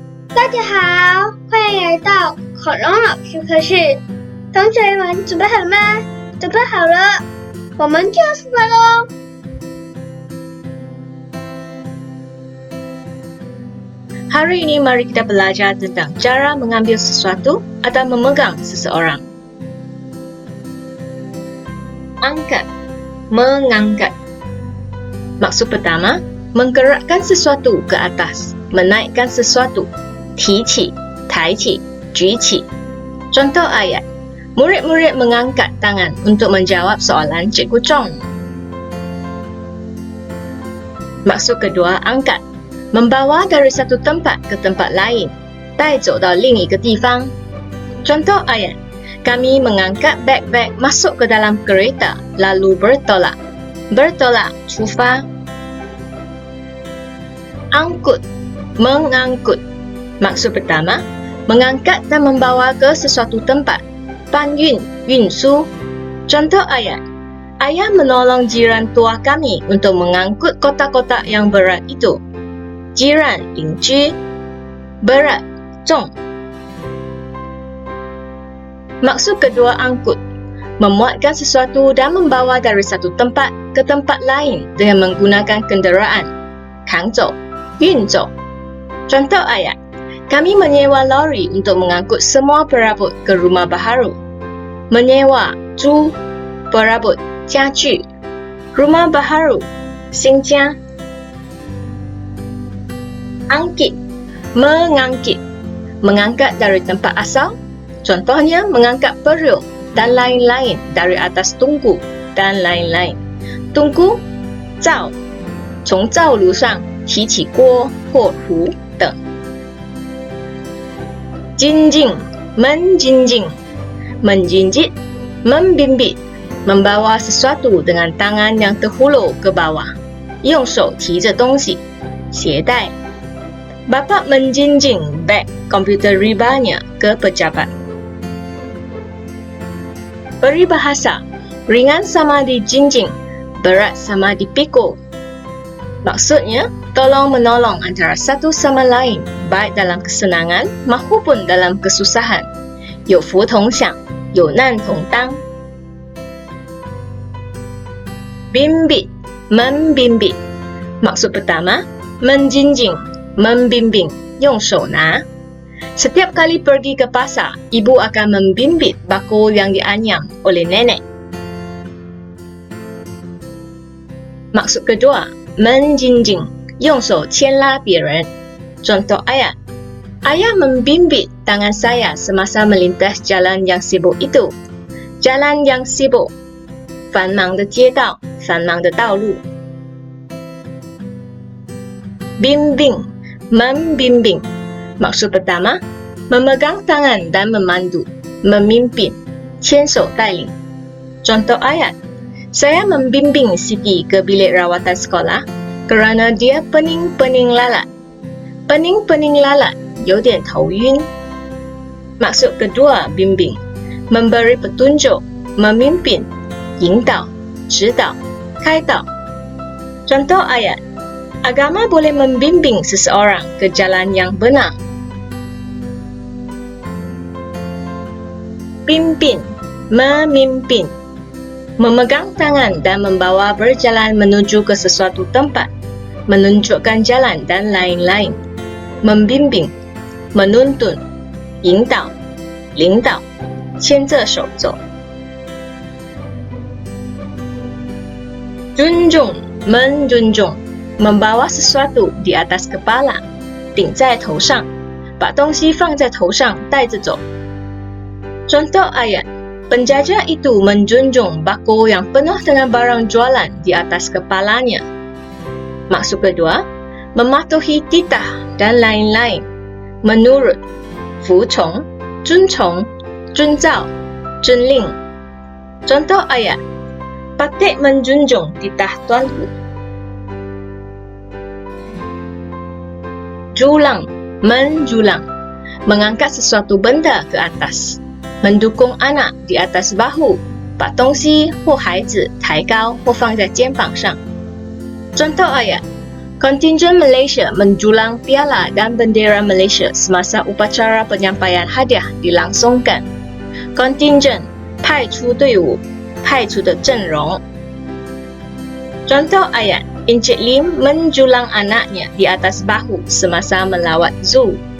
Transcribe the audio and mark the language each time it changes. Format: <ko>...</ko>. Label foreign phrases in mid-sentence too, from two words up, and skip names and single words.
<zh>大家好，欢迎来到恐龙老师课室。同学们准备好了吗？准备好了，我们就要出发喽。</zh> <ms>Hari ini mari kita belajar tentang cara mengambil sesuatu atau memegang seseorang. Angkat, mengangkat. Maksud pertama, menggerakkan sesuatu ke atas, menaikkan sesuatu.</ms> <zh>提起, 抬起, 举起.</zh> <ms>Contoh ayat, murid-murid mengangkat tangan untuk menjawab soalan Cikgu Chong. Maksud kedua, angkat. Membawa dari satu tempat ke tempat lain,</ms> <zh>带走到另一个地方.</zh> <ms>Contoh ayat, kami mengangkat beg-beg masuk ke dalam kereta, lalu bertolak. Bertolak,</ms> <zh>出发.</zh> <ms>Angkut, mengangkut. Maksud pertama, mengangkat dan membawa ke sesuatu tempat.</ms> <zh>搬运, 运输.</zh> <ms>Contoh ayat, ayah menolong jiran tua kami untuk mengangkut kotak-kotak yang berat itu. Jiran,</ms> <zh>邻居. Berat, 重.</zh> <ms>Maksud kedua angkut, memuatkan sesuatu dan membawa dari satu tempat ke tempat lain dengan menggunakan kenderaan.</ms> <zh>扛走, 运走.</zh> <ms>Contoh ayat, kami menyewa lori untuk mengangkut semua perabot ke rumah baharu. Menyewa, 租, perabot,</ms> <zh>家具.</zh> <ms>Rumah baharu,</ms> <zh>新家.</zh> <ms>Angkit, mengangkit. Mengangkat dari tempat asal. Contohnya mengangkat periuk dan lain-lain dari atas tungku dan lain-lain. Tungku,</ms> <zh>灶, 从灶炉上提起锅或壶等.</zh> <ms>Jinjing, menjinjing. Menjinjit, membimbit. Membawa sesuatu dengan tangan yang terhulur ke bawah.</ms> <zh>用手提着东西. 携带.</zh> <ms>Bapa menjinjing beg komputer ribanya ke pejabat. Peribahasa, ringan sama dijinjing, berat sama dipikul. Maksudnya, tolong-menolong antara satu sama lain, baik dalam kesenangan maupun dalam kesusahan.</ms> <zh>有福同享，有难同当。</zh> <ms>Bimbit, membimbit. Maksud pertama, menjinjing, membimbing,</ms> <zh>用手拿.</zh> <ms>Setiap kali pergi ke pasar, ibu akan membimbit bakul yang dianyam oleh nenek. Maksud kedua, menjinjing,</ms> <zh>用手牵拉别人.</zh> <ms>Contoh ayat, ayah membimbit tangan saya semasa melintas jalan yang sibuk itu. Jalan yang sibuk,</ms> <zh>繁忙的街道，繁忙的道路。</zh> <ms>Bimbing, membimbing. Maksud pertama, memegang tangan dan memandu, memimpin,</ms> <zh>牵手带领.</zh> <ms>Contoh ayat, saya membimbing Siti ke bilik rawatan sekolah kerana dia pening-pening lalat. Pening-pening lalat,</ms> <zh>有点头晕.</zh> <ms>Maksud kedua, bimbing, memberi petunjuk, memimpin,</ms> <zh>引导, 指导, 开导.</zh> <ms>Contoh ayat, agama boleh membimbing seseorang ke jalan yang benar. Pimpin, memimpin. Memegang tangan dan membawa berjalan menuju ke sesuatu tempat. Menunjukkan jalan dan lain-lain. Membimbing, menuntun,</ms> <zh>引导, 领导, 牵着手走.</zh> <ms>Junjung, menjunjung. Membawa sesuatu di atas kepala,</ms> <zh>顶在头上, 把东西放在头上带着走.</zh> <ms>Contoh ayat, penjajah itu menjunjung bakul yang penuh dengan barang jualan di atas kepalanya. Maksud kedua, mematuhi titah dan lain-lain. Menurut,</ms> <zh>服从, 遵从, 遵照, 遵令.</zh> <ms>Contoh ayat, Patik menjunjung titah tuanku. Julang, menjulang. Mengangkat sesuatu benda ke atas. Mendukung anak di atas bahu,</ms> <zh>把东西或孩子抬高或放在肩膀上.</zh> <ms>Contoh ayat, Kontingen Malaysia menjulang piala dan bendera Malaysia semasa upacara penyampaian hadiah dilangsungkan. Kontingen</ms> <zh>派出队伍，派出的阵容。</zh> <ms>Contoh ayat, Encik Lim menjulang anaknya di atas bahu semasa melawat zoo.</ms>